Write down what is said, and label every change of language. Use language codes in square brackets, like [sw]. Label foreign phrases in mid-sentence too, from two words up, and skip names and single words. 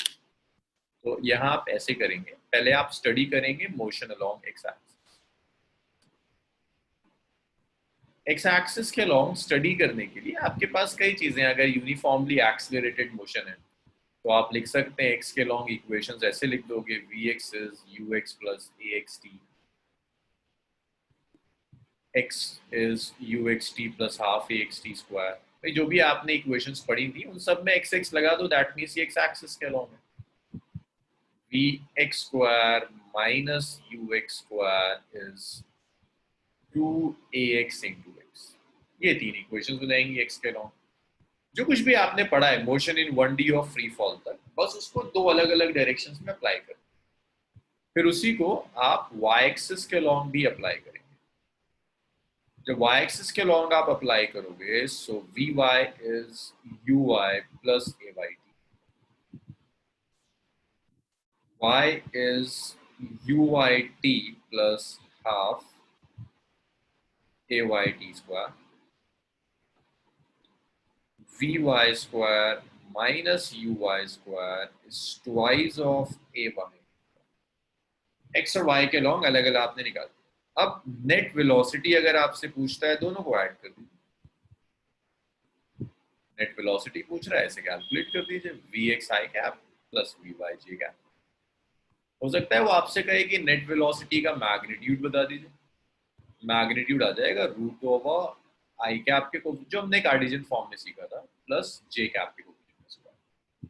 [hi] तो यहाँ आप ऐसे करेंगे, पहले आप स्टडी करेंगे [en] motion along x axis. x axis [hi] के लॉन्ग स्टडी करने के लिए आपके पास कई चीजें, अगर [en] uniformly accelerated motion [hi] है तो आप लिख सकते हैं x के लॉन्ग इक्वेशंस ऐसे लिख दोगे, [en] vx is ux plus axt, x is uxt plus half axt square। [hi] भाई जो भी आपने इक्वेशंस पढ़ी थी उन सब में x लगा दो, [en] that means [hi] ये [en] x axis [hi] के लॉन्ग है। [en] vx square minus ux square is 2ax into x। [hi] ये तीन इक्वेशंस हो जाएंगी x के लॉन्ग। जो कुछ भी आपने पढ़ा है [en] motion in 1D [hi] और [en] free fall [hi] तक, बस उसको दो अलग अलग डायरेक्शंस में अप्लाई करें, फिर उसी को आप [en] y axis [hi] के लॉन्ग भी अप्लाई करेंगे। जब [en] y axis [hi] के लॉन्ग आप अप्लाई करोगे सो [en] vy is uy plus ayt, y is uyt plus half ayt square, vy square minus uy square is twice of ay। [hi] x और y के लॉन्ग अलग अलग आपने निकाल दिया। अब [en] net velocity [hi] अगर आपसे पूछता है दोनों को ऐड कर दीजिए। [en] net velocity [hi] पूछ रहा है ऐसे कैलकुलेट कर दीजिए, [en] vx i cap plus vy j cap. [hi] हो सकता है वो आपसे कहे कि [en] net velocity [hi] का मैग्नीट्यूड बता दीजिए, मैग्नीट्यूड आ जाएगा [en] root over i cap [hi] के जो हमने [en] Cartesian form [hi] में सीखा था प्लस [en] j cap [hi] के कोएफिशिएंट।